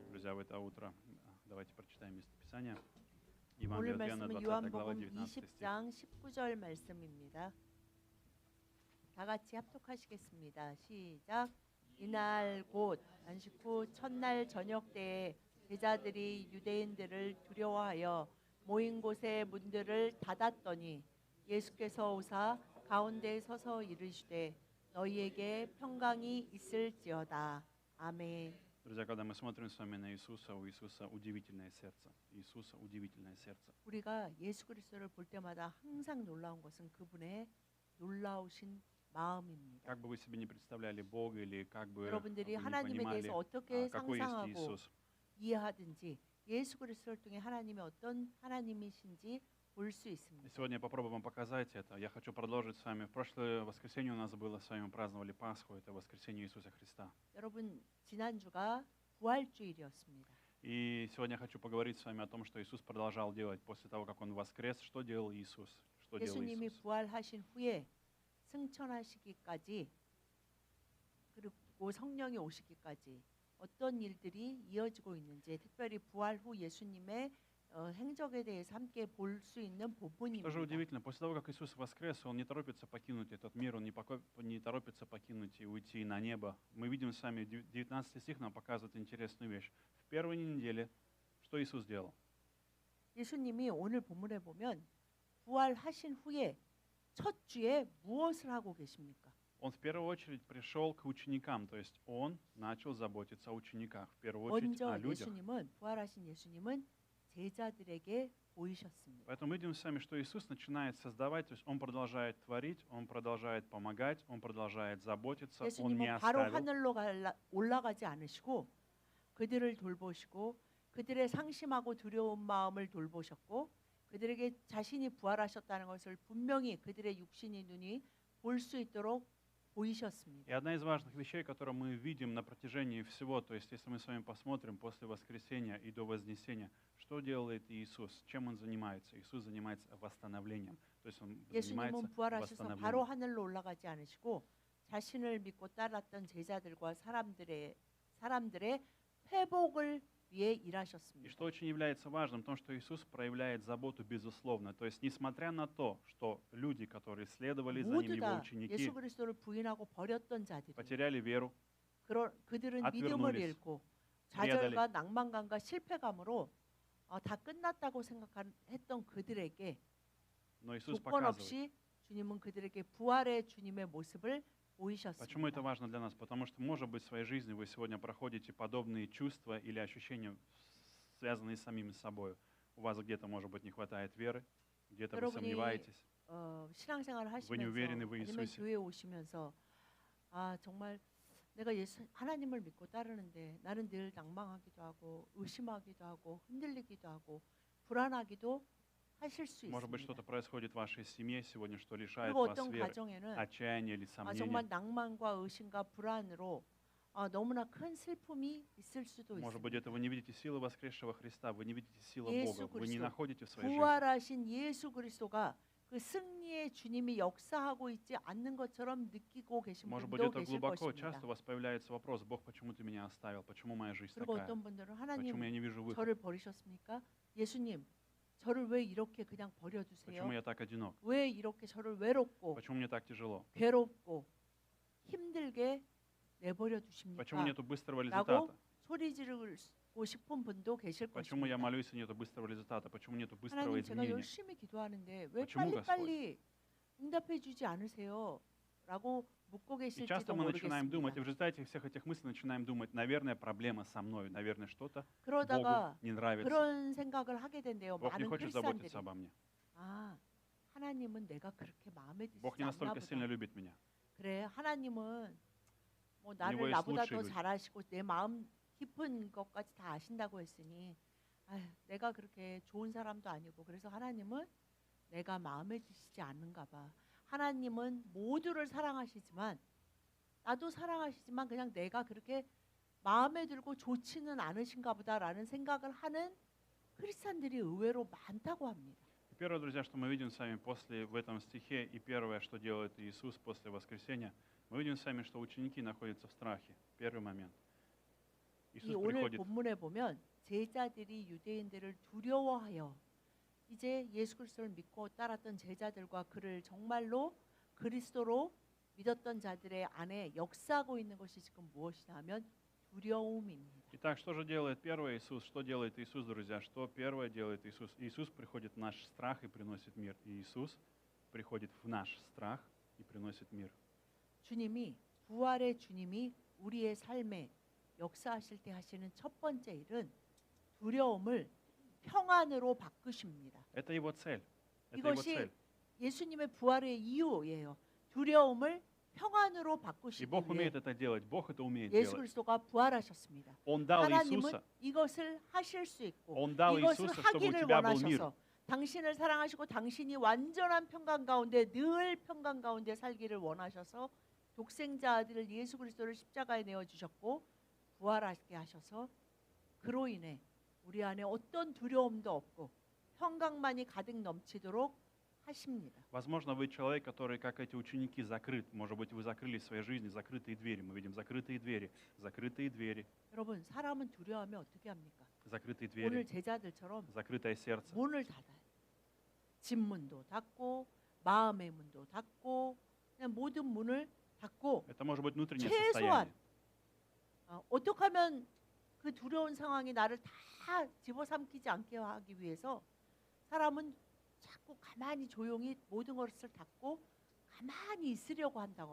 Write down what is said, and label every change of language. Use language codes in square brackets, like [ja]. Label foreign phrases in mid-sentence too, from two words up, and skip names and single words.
[ru] друзья, в это утро. Давайте прочитаем местописание. [ko] 오늘 [ru] Евангелие от Иоанна, [ko] 말씀은 [ru] 20 глава, [ko] 요한복음 [ru] 19 стих. [ko] 20장 19절 말씀입니다. 다 같이 합독하시겠습니다. 시작. 이날 곧 안식 후 첫날 저녁 때에 제자들이 유대인들을 두려워하여 모인 곳의 문들을 닫았더니 예수께서 오사 가운데 서서 이르시되 너희에게 평강이 있을지어다. 아멘. [ru] Друзья, когда мы смотрим с вами на Иисуса, у Иисуса удивительное сердце. Иисуса удивительное сердце. [ko] 우리가 예수 그리스도를 볼 때마다 항상 놀라운 것은 그분의 놀라우신 마음입니다. [ru] Как бы вы себе не представляли Бога или как бы вы [ko] 여러분들이 [ru] не [ko] 하나님에 [ru] понимали, [ko] 대해서 어떻게 [ru] какой есть [ko] 상상하고 [ru] Иисус, [ko] 이해하든지 예수 그리스도를 통해 하나님의 어떤 하나님이신지 볼 수 [ru] и [ko] 있습니다. [ru] сегодня я попробую вам показать это. Я хочу продолжить с вами. В прошлое воскресенье у нас было с вами, мы праздновали Пасху, это воскресенье Иисуса Христа. [ko] 여러분 지난주가 부활주일이었습니다. [ru] И сегодня я хочу поговорить с вами о том, что Иисус продолжал делать после того, как Он воскрес. Что делал Иисус? Что делал [ko] 예수님이 [ru] Иисус? [ko] 부활하신 후에 승천하시기까지 그리고 성령이 오시기까지 어떤 일들이 이어지고 있는지 특별히 부활 후 예수님의 행적에 대해서 함께 볼 수 있는 [ru] Тоже [ko] 부분입니다. [ru] удивительно, после того, как Иисус воскрес, Он не торопится покинуть этот мир, Он не торопится покинуть и уйти на небо. Мы видим с вами, 19 стих нам показывает интересную вещь. В первой неделе, что Иисус делал? [ko] 예수님이 오늘 본문에 보면 부활하신 후에 첫 주에 무엇을 하고 계십니까? [ru] Он в первую очередь пришел к ученикам, то есть Он начал заботиться о учениках, в первую очередь о [ko] 먼저 [ru] людях. [ko] 부활하신 예수님은 제자들에게 보이셨습니다. [ru] Поэтому мы видим с вами, что Иисус начинает создавать, то есть Он продолжает творить, Он продолжает помогать, Он продолжает заботиться, Он не [ko] 예수님은 바로 [ru] оставил. [ko] 하늘로 올라가지 않으시고 그들을 돌보시고 그들의 상심하고 두려운 마음을 돌보셨고 그들에게 자신이 부활하셨다는 것을 분명히 그들의 육신의 눈이 볼 수 있도록 [ru] И [ko] 보이셨습니다. [ru] одна из важных вещей, которую мы видим на протяжении всего, то есть если мы с вами посмотрим после воскресения и до вознесения, что делает Иисус, чем Он занимается? Иисус занимается восстановлением, то есть Он занимается [ko] 예수님은 부활하셔서 바로 [ru] восстановлением. [ko] 하늘로 올라가지 않으시고 자신을 믿고 따랐던 제자들과 사람들의 회복을 위해 [ru] И [ko] 일하셨습니다. [ru] что очень является важным, в том, что Иисус проявляет заботу безусловно. То есть, несмотря на то, что люди, которые следовали за Ним, [ko] 모두 [ru] Его [ko] 다 [ru] ученики, [ko] 예수 그리스도를 부인하고 버렸던 자들이 [ru] потеряли веру, [ko] 그들은 [ru] atverнулись, [ko] 믿음을 잃고 좌절과 낭만감과 실패감으로 다 끝났다고 생각했던 그들에게 [ru] но Иисус [ko] 조건 [ru] показывает. [ko] 없이 주님은 그들에게 부활의 주님의 모습을 [ru] Почему это [ko] 보이셨습니다. [ru] важно для нас? Потому что, может быть, в своей жизни вы сегодня проходите подобные чувства или ощущения, связанные с самим собой. У вас где-то, может быть, не хватает веры, где-то вы [ko] 여러분이 [ru] сомневаетесь. [ko] 신앙생활을 [ru] Вы не уверены [ko] 하시면서 [ru] в [ko] 아니면 [ru] Иисусе. [ko] 교회에 오시면서 정말 내가 하나님을 믿고 따르는데 나는 늘 낭망하기도 하고 의심하기도 하고 흔들리기도 하고 불안하기도 하실 수 [ru] Может быть, [ko] 있습니다. [ru] что-то происходит в вашей семье сегодня, что лишает [ko] 그리고 [ru] вас [ko] 어떤 [ru] веры, [ko] 가정에는 [ru] отчаяния или [ko] 정말 [ru] сомнения. [ko] 낭만과 의심과 불안으로 너무나 큰 슬픔이 있을 수도 [ru] Может быть, [ko] 있습니다. [ru] это вы не видите силы воскресшего Христа, вы не видите силы [ko] 예수 [ru] Бога, вы не [ko] 그리스도, [ru] находите в своей жизни. [ko] 부활하신 예수 그리스도가 그 승리의 주님이 역사하고 있지 않는 것처럼 느끼고 계신 [ru] Может быть, [ko] 분도 [ru] это [ko] 계실 [ru] глубоко, [ko] 것입니다. [ru] часто у вас появляется вопрос: Бог, почему ты меня оставил? Почему моя жизнь [ko] 그리고 [ru] такая? [ko] 어떤 분들은 [ru] Почему я [ko] 하나님 [ru] не вижу выхода? [ko] 저를 버리셨습니까? 예수님 저를 왜 이렇게 그냥 버려두세요? [ru] Почему я так одинок? [ko] 왜 이렇게 저를 외롭고 [ru] Почему мне так тяжело? [ko] 괴롭고 힘들게 내버려 두십니까? [ru] Почему нету быстрого [ko] 라고 [ru] результата? [ko] 소리 지르고 싶은 분도 계실 [ru] Почему я [ko] 것입니다. [ru] молюсь и нету быстрого результата? Почему нету быстрого [ko] 하나님 제가 [ru] изменения? [ko] 열심히 기도하는데 왜 [ru] Почему, [ko] 빨리빨리 응답해 주지 않으세요? 라고 묻고 [ru] И [ko] 계실지도 [ru] часто мы начинаем думать, и в [ko] 모르겠습니다. [ru] результате всех этих мыслей начинаем думать: наверное, проблема со мной, наверное, что-то [ko] 그러다가 [ru] Богу не нравится. [ko] 그런 생각을 하게 된대요. [ru] Бог не [ko] 많은 [ru] хочет [ko] 크리스찬들이. [ru] заботиться обо мне. [ko] 하나님은 내가 그렇게 마음에 [ru] Бог [ko] 드시지 [ru] не [ko] 않나 [ru] настолько сильно [ko] 보다. [ru] любит меня. [ko] 그래 하나님은 뭐 [ru] него [ko] 나를 [ru] есть [ko] 나보다 [ru] лучшие [ko] 더 [ru] люди. [ko] 잘 아시고 내 마음 깊은 것까지 다 아신다고 했으니 내가 그렇게 좋은 사람도 아니고 그래서 하나님은 내가 마음에 드시지 않는가 봐. 하나님은 모두를 사랑하시지만 나도 사랑하시지만 그냥 내가 그렇게 마음에 들고 좋지는 않으신가 보다라는 생각을 하는 크리스찬들이 의외로 많다고 합니다. [ru] Первое, друзья, что мы видим с вами в этом стихе, и первое, что делает Иисус после воскресения, мы видим с вами, что ученики находятся в страхе. Первый момент. [ko] 이 [ru] Иисус [ko] 오늘 [ru] приходит. [ko] 본문에 보면 제자들이 유대인들을 두려워하여 이제 예수 그리스도를 믿고 따랐던 제자들과 그를 정말로 그리스도로 믿었던 자들의 안에 역사하고 있는 것이 지금 무엇이냐 하면 두려움입니다. [ru] Итак, что же делает первый Иисус? Что делает Иисус, друзья? Что первое делает Иисус? Иисус приходит в наш страх и приносит мир. И Иисус приходит в наш страх и приносит мир. [ko] 주님이 부활의 주님이 우리의 삶에 역사하실 때 하시는 첫 번째 일은 두려움을 평안으로 바꾸십니다. [ru] Это его цель. Это его [ko] 이것이 [ru] цель. [ko] 예수님의 부활의 이유예요. 두려움을 평안으로 [ru] И [ko] 바꾸시기 [ru] Бог [ko] 위해 [ru] умеет это делать. Бог это умеет [ko] 예수 [ru] делать. [ko] 그리스도가 부활하셨습니다. [ru] Он dал [ko] 하나님은 [ru] Иисуса. [ko] 이것을 하실 수 있고 [ru] Он dал [ko] 이것을 [ru] Иисуса, чтобы у [ko] 하기를 [ru] тебя был мир. [ko] 원하셔서 당신을 사랑하시고 당신이 완전한 평강 가운데 늘 평강 가운데 살기를 원하셔서 독생자 아들 예수 그리스도를 십자가에 내어 주셨고 부활하게 하셔서 그로 인해 우리 안에 어떤 두려움도 없고 평강만이 가득 넘치도록 하십니다. [ru] Возможно, вы человек, который, как эти ученики, закрыт. Может быть, вы закрыли в своей жизни закрытые двери. Мы видим закрытые двери, [ko] 여러분 사람은 두려워하면 어떻게 합니까? [ru] закрытые [ko] 오늘 [ru] двери, [ko] 제자들처럼 [ru] закрытое сердце. [ko] 문을 닫아요. 집 문도 닫고 마음의 문도 닫고 그냥 모든 문을 닫고 [ru] Это может быть внутреннее [ko] 최소한 [ru] состояние. [ko] 어떻게 하면 그 두려운 상황이 나를 다 집어삼키지 않게 하기 위해서 사람은 자꾸 가만히 조용히 모든 것을 닫고 가만히 있으려고 한다고